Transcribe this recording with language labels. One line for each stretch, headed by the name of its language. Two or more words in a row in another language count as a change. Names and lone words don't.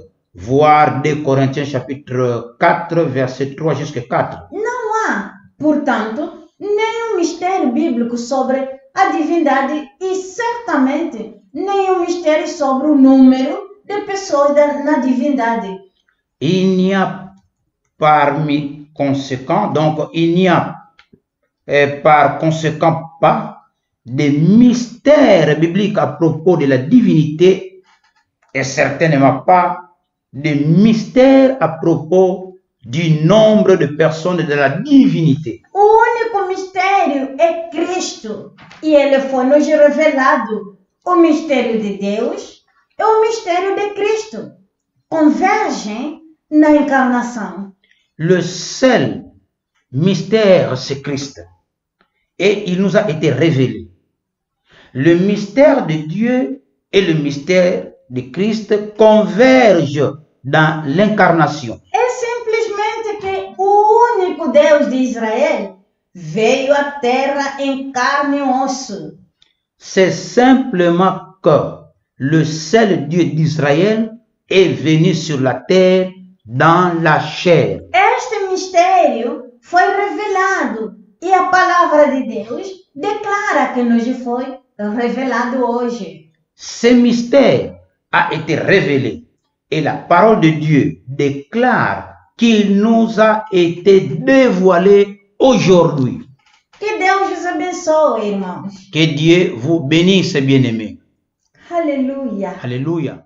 French: Voir 2 Corinthiens chapitre 4, verset 3 jusqu'à 4.
Portuguese: Não há, portanto, nenhum mistério bíblico sobre a divindade e certamente nenhum mistério sobre o número de pessoas na divindade.
French: Il n'y a parmi conséquent, donc il n'y a par conséquent pas de mystères bibliques à propos de la divinité et certainement pas de mystères à propos du nombre de personnes de la divinité.
Portuguese: O único mistério é Cristo e ele foi nos revelado. O mistério de Deus é o mistério de Cristo. convergem na encarnação.
French: Le seul mystère, c'est Christ. Et il nous a été révélé. Le mystère de Dieu et le mystère de Christ convergent dans l'incarnation.
Portuguese: É simplesmente que o único Deus de Israel veio à terra em carne e osso.
French: C'est simplement que le seul Dieu d'Israël est venu sur la terre dans la chair.
Portuguese: Este mistério foi revelado e a palavra de Deus declara que nos foi revelado hoje.
French: Ce mystère a été révélé et la parole de Dieu déclare qu'il nous a été dévoilé aujourd'hui.
Portuguese: Que Deus os abençoe, irmãos.
French: Que Dieu vous bénisse, bien-aimés.
Portuguese: Aleluia.
French: Alléluia.